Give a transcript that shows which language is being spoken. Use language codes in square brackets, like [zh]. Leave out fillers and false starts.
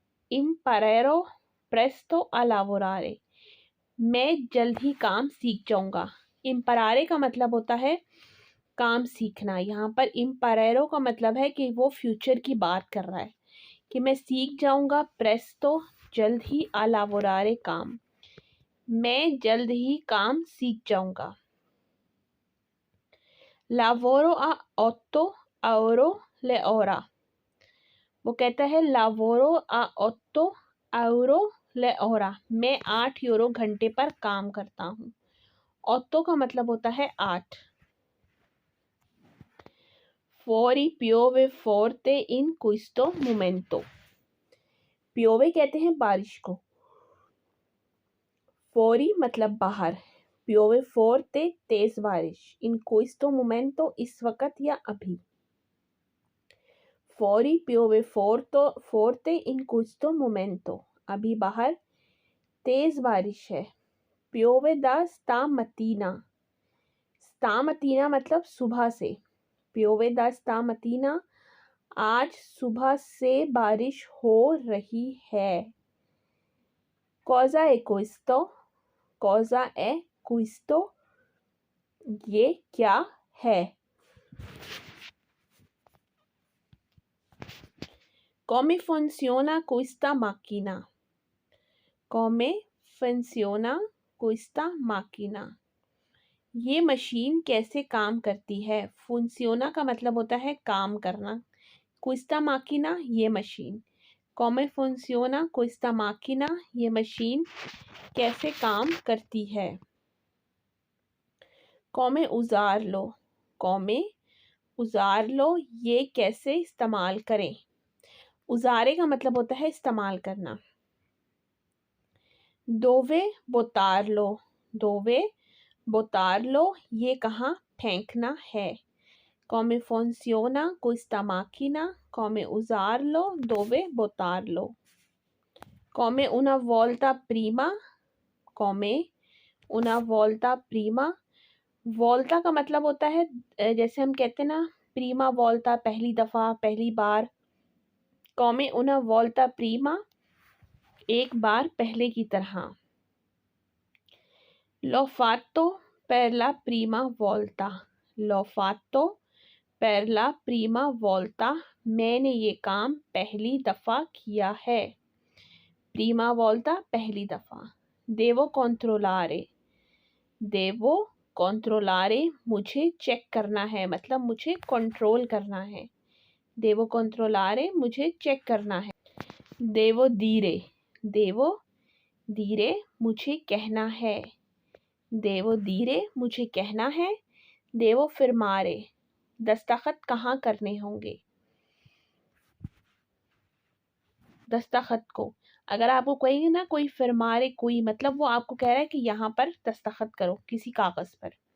[it] imparerò presto a lavorare। [hi] मैं जल्द ही काम सीख जाऊंगा। इम्परारे का मतलब होता है काम सीखना। यहाँ पर इम्परेरो का मतलब है कि वो फ्यूचर की बात कर रहा है कि मैं सीख जाऊंगा। प्रेस्तो जल्द ही, आ लावोरारे काम, मैं जल्द ही काम सीख जाऊंगा। [it] लावोरो आ 8 euro l'ora। [hi] वो कहता है [it] लावोरो आ 8 euro l'ora, [hi] मैं 8 यूरो घंटे पर काम करता हूँ। 8 का मतलब होता है 8। [it] Fuori piove forte in questo momento। [hi] पियोवे कहते हैं बारिश को। फोरी मतलब बाहर, पियोवे फोर्ते तेज बारिश, [it] इन questo momento [hi] इस वक्त या अभी। [it] फोरी पियोवे फोर्ते इन questo momento [hi] अभी बाहर तेज बारिश है। [it] पियोवे दा stamattina। [hi] stamattina मतलब सुबह से। [it] पियोवे दा stamattina [hi] आज सुबह से बारिश हो रही है। [it] Cosa è questo? Cosa è questo? [hi] ये क्या है। [it] Come funziona questa macchina? Come funziona questa macchina? [hi] ये मशीन कैसे काम करती है। फुंसियोना का मतलब होता है काम करना। [it] क्विस्टा माकिना [hi] ये machine. [it] Come funziona questa macchina? [hi] ये मशीन कैसे काम करती है। [it] Come usarlo? Come usarlo [hi] ये कैसे इस्तेमाल करें। उजारे का मतलब होता है इस्तेमाल करना। [it] दोवे बोतार लो, दोवे बोतार लो, [hi] ये कहाँ फेंकना है। [it] come funciona questa macchina, come usarlo, dove buttarlo। come una volta prima, come una volta prima। [hi] वोल्टा का मतलब होता है जैसे हम कहते हैं ना प्रीमा वोल्टा, पहली दफ़ा, पहली बार। [it] come una volta prima, [hi] एक बार पहले की तरह। [it] l'ho fatto per la prima volta, l'ho fatto per la prima volta, [hi] मैंने ये काम पहली दफ़ा किया है। [it] prima volta [hi] पहली दफ़ा। [it] devo controllare, devo controllare, [hi] मुझे चेक करना है, मतलब मुझे कंट्रोल करना है। [it] devo controllare, [hi] मुझे चेक करना है। [it] devo dire, devo dire, [hi] मुझे कहना है। [it] devo dire, [hi] मुझे कहना है। [it] devo firmare, [hi] दस्तखत कहाँ करने होंगे। दस्तखत को अगर आपको कोई ना कोई फरमारे, कोई मतलब वो आपको कह रहा है कि यहाँ पर दस्तखत करो किसी कागज़ पर।